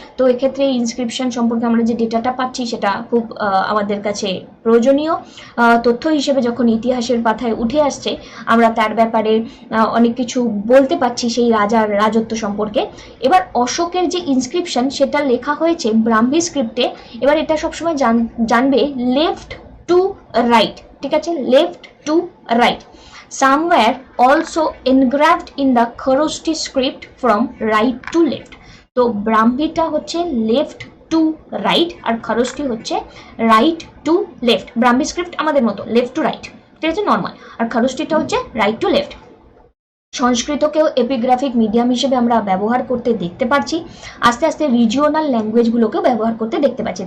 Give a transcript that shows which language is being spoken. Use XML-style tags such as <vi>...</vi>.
<bn>তো এক্ষেত্রে ইনস্ক্রিপশন সম্পর্কে আমরা যে ডেটাটা পাচ্ছি সেটা খুব আমাদের কাছে প্রয়োজনীয় তথ্য হিসেবে যখন ইতিহাসের পাতায় উঠে আসছে, আমরা তার ব্যাপারে অনেক কিছু বলতে পারছি সেই রাজার রাজত্ব সম্পর্কে। এবার অশোকের যে ইনস্ক্রিপশন সেটা লেখা হয়েছে ব্রাহ্মী স্ক্রিপ্টে। এবার এটা সবসময় জানবে লেফট টু রাইট, ঠিক আছে, left to right.</bn> <en>somewhere also engraved in the Kharoshthi script from right to left.</en> <bn>তো ব্রাহ্মীটা হচ্ছে লেফট টু রাইট আর খরষ্টি হচ্ছে right to left. Brahmi script আমাদের মতো লেফট টু রাইট, ঠিক আছে, নর্মাল, আর খরষ্টিটা হচ্ছে রাইট টু লেফট। সংস্কৃতকেও এপিগ্রাফিক মিডিয়াম হিসেবে আমরা ব্যবহার করতে দেখতে পাচ্ছি, আস্তে আস্তে রিজিওনাল ল্যাঙ্গুয়েজগুলোকেও ব্যবহার করতে দেখতে পাচ্ছি।</bn>